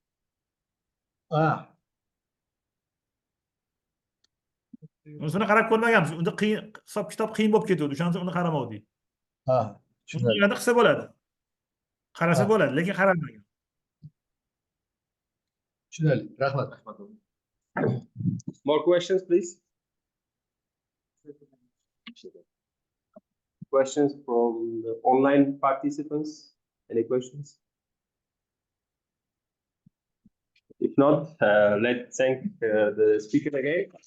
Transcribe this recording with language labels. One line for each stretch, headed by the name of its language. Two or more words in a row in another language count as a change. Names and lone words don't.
Uzbek: Unisini qarab ko'rmaganmiz. Unda qiyin, hisob-kitob qiyin bo'lib ketadi. O'shaning uchun uni qaramadik. Uni yana qilsa bo'ladi. Qarasa bo'ladi, lekin qaralmagan. Tushunarli. Rahmat.
English: More questions, please. Questions from the online participants? Any questions? If not, let's thank the speaker again.